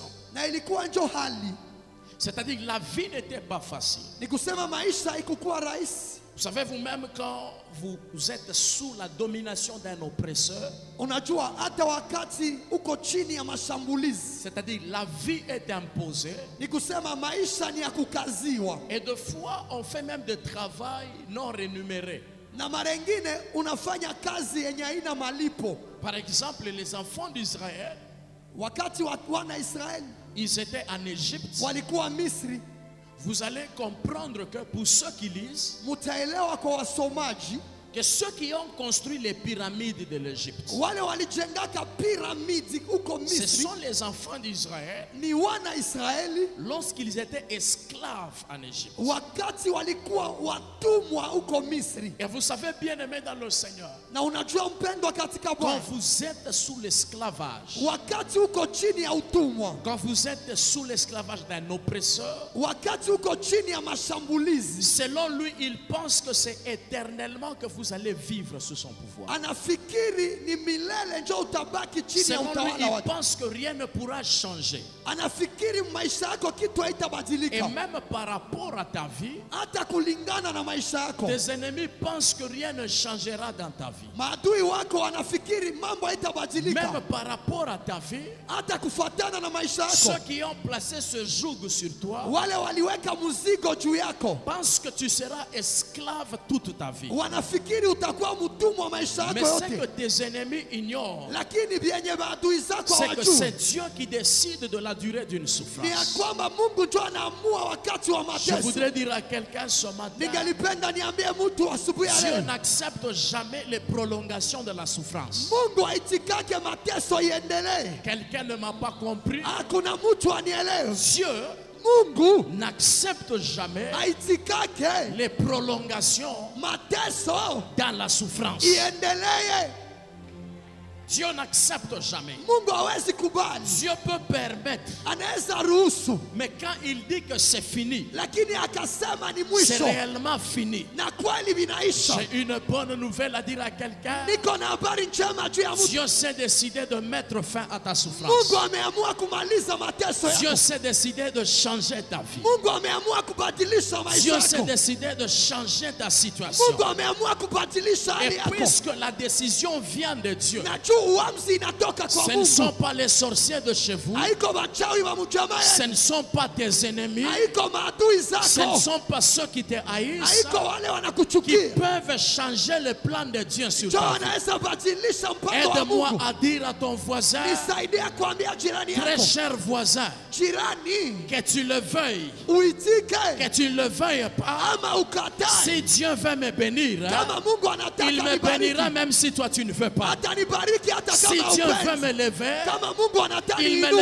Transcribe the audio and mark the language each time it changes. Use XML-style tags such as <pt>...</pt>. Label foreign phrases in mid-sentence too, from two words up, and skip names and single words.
<sw>Na ilikuwa njo hali.</sw> <fr>C'est-à-dire que la vie n'était pas facile.</fr> <sw>Ni kusema maisha haikukuwa rahisi.</sw> <fr>Vous savez vous-même quand vous êtes sous la domination d'un oppresseur,</fr> <sw>Unajua hata wakati uko chini ya mashambulizi,</sw> <fr>c'est-à-dire la vie est imposée</fr> <sw>ni kusema maisha ni ya kukaziwa,</sw> <fr>et de fois on fait même des travail non rémunérés.</fr> <sw>na mara nyingine unafanya kazi yenye haina malipo.</sw> <fr>Par exemple, les enfants d'Israël,</fr> <sw>Wakati wana Israeli</sw> <fr>ils étaient en Égypte.</fr> <sw>walikuwa Misri,</sw> <fr>Vous allez comprendre que pour ceux qui lisent,</fr> <sw>mutaelewa kwa wasomaji,</sw> <fr>que ceux qui ont construit les pyramides de l'Égypte,</fr> <sw>wale walijengaka piramidi huko</sw> <fr>ce</fr> <sw>Misri</sw> <fr>sont les enfants d'Israël</fr> <sw>ni wana Israeli</sw> <fr>lorsqu'ils étaient esclaves en Égypte.</fr> <sw>wakati walikuwa watumwa huko Misri.</sw> <fr>Et vous savez, bien aimé dans le Seigneur,</fr> <sw>Na unajua mpendwa katika</sw> <fr>quand</fr> <sw>Bwana,</sw> <fr>vous êtes sous l'esclavage,</fr> <sw>wakati uko chini ya utumwa,</sw> <fr>quand vous êtes sous l'esclavage d'un oppresseur,</fr> <sw>wakati uko chini ya mashambulizi,</sw> <fr>selon lui, il pense que c'est éternellement que vous allez vivre sous son pouvoir.</fr> <sw>anafikiri ni milele njo utabaki chini ya</sw> <fr>Selon lui,</fr> <sw>utawala</sw> <fr>il</fr> <sw>wake.</sw> <fr>pense que rien ne pourra changer.</fr> <sw>Anafikiri maisha yako kitu</sw> <fr>Et</fr> <sw>haitabadilika,</sw> <fr>même par rapport à ta vie,</fr> <sw>hata kulingana na maisha yako.</sw> <fr>tes ennemis pensent que rien ne changera dans ta vie.</fr> <sw>Maadui wako wanafikiri mambo</sw> <fr>Même</fr> <sw>haitabadilika,</sw> <fr>par rapport à ta vie,</fr> <sw>hata kufuatana na maisha</sw> <fr>ceux</fr> <sw>yako.</sw> <fr>qui ont placé ce joug sur toi</fr> <sw>Wale waliweka mzigo juu yako</sw> <fr>pensent que tu seras esclave toute ta vie.</fr> <sw>wanafikiri utakuwa mtumwa wa maisha yako</sw> <fr>Mais ce que</fr> <sw>yote,</sw> <fr>tes ennemis ignorent,</fr> <sw>lakini vyenye maadui zako</sw> <fr>c'est que</fr> <sw>hawajui</sw> <fr>c'est Dieu qui décide de la durée d'une</fr> <sw>ni ya</sw> <fr>souffrance.</fr> <sw>kwamba Mungu ndio anaamua wakati wa</sw> <fr>Je</fr> <sw>mateso.</sw> <fr>voudrais dire à quelqu'un ce matin,</fr> <sw>Ningelipenda niambie mtu asubuhi ya</sw> <fr>Dieu</fr> <sw>leo,</sw> <fr>n'accepte jamais les prolongations de la souffrance.</fr> <sw>Mungu haitikake mateso iendelee.</sw> <fr>Quelqu'un ne m'a pas compris.</fr> <sw>Hakuna mtu anielewe.</sw> <fr>Dieu</fr> <sw>Mungu</sw> <fr>n'accepte jamais</fr> <sw>haitikake</sw> <fr>les prolongations</fr> <sw>mateso</sw> <fr>dans la souffrance.</fr> <sw>iendelee.</sw> <fr>Dieu n'accepte jamais.</fr> <sw>Mungu hawezi kubali,</sw> <fr>Dieu peut permettre,</fr> <sw>anaweza ruhusu,</sw> <fr>mais quand il dit que c'est fini,</fr> <sw>lakini akasema ni</sw> <fr>c'est</fr> <sw>mwisho</sw> <fr>réellement fini.</fr> <sw>na kweli vinaisha.</sw> <fr>J'ai une bonne nouvelle à dire à quelqu'un.</fr> <sw>Niko na habari njema juu ya mtu.</sw> <fr>Dieu s'est décidé de mettre fin à ta souffrance.</fr> <sw>Mungu ameamua kumaliza mateso</sw> <fr>Dieu</fr> <sw>yako.</sw> <fr>s'est décidé de changer ta vie.</fr> <sw>Mungu ameamua kubadilisha maisha</sw> <fr>Dieu s'est</fr> <sw>yako.</sw> <fr>décidé de changer ta situation.</fr> <sw>Mungu ameamua kubadilisha</sw> <fr>Et</fr> <sw>hali yako.</sw> <fr>puisque la décision vient de Dieu,</fr> <sw>Najua uamuzi inatoka kwa</sw> <fr>ce ne sont</fr> <sw>Mungu.</sw> <fr>pas les sorciers de chez vous,</fr> <sw>Haiko wachawi wa mjamaa</sw> <fr>ce</fr> <sw>yenu.</sw> <fr>ne sont pas tes ennemis,</fr> <sw>Haiko maadui</sw> <fr>ce ne</fr> <sw>zako.</sw> <fr>sont pas ceux qui te haïssent</fr> <sw>Haiko wale</sw> <fr>qui</fr> <sw>wanakuchukia.</sw> <fr>peuvent changer le plan de Dieu sur</fr> <sw>Ndio</sw> <fr>ta vie.</fr> <sw>anaweza badilisha mpango wa</sw> <fr>Aide-moi</fr> <sw>Mungu.</sw> <fr>à dire à ton voisin,</fr> <sw>Nisaidie kuambia jirani</sw> <fr>très</fr> <sw>yako,</sw> <fr>cher voisin,</fr> <sw>jirani,</sw> <fr>que tu le veuilles,</fr> <sw>uitike</sw> <fr>que tu ne le veuilles pas.</fr> <sw>ama ukatae.</sw> <fr>Si Dieu veut me bénir,</fr> <sw>Kama Mungu anataka</sw> <fr>il me bénira</fr> <sw>nibariki,</sw> <fr>même si toi tu ne veux pas.</fr> <sw>atanibariki Haniachi hata</sw> <fr>Si</fr> <sw>kama</sw> <fr>Dieu veut</fr> <sw>upenzi.</sw> <fr>me lever,</fr> <sw>Kama Mungu anataka</sw> <fr>il me</fr>